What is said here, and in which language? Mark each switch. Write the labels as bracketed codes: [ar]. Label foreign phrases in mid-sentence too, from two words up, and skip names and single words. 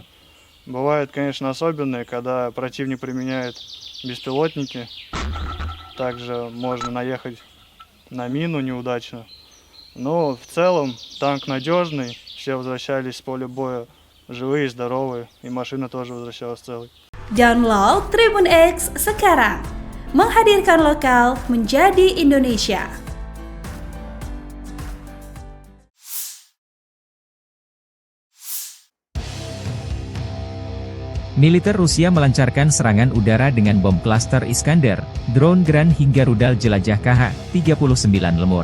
[ru] Бывает, конечно, особенные, когда противник применяет беспилотники. Также можно наехать на мину неудачно. Но в целом танк надежный, все возвращались с поля боя живые, здоровые, и машина тоже возвращалась целой. [id] Download Tribun X sekarang, menghadirkan lokal menjadi Indonesia. Militer Rusia melancarkan serangan udara dengan bom klaster Iskander, drone Grand hingga rudal jelajah KH-39 Lemur.